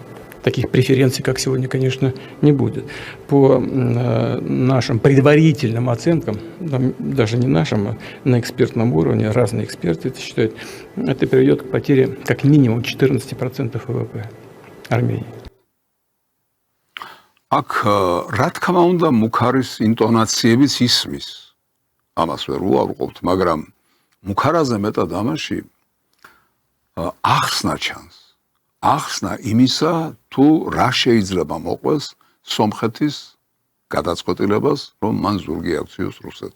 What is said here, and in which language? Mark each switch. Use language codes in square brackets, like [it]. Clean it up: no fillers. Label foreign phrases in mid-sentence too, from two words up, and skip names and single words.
[ru] Таких преференций, как сегодня, конечно, не будет. По нашим предварительным оценкам, даже не нашим, а на экспертном уровне, разные эксперты это считают, это приведет к потере как минимум 14% ВВП Армении. [ka] აქ რა თქმა უნდა მუქარის ინტონაციებიც ისმის. ამას ვერ უარყოფთ, მაგრამ მუქარაზე მეტად ამაში ახსნა ჩანს. ახსნა იმისა, თუ რა შეიძლება მოყვეს სომხეთის გადაწყვეტილებას, რომ მან ზურგი აქციოს რუსეთს.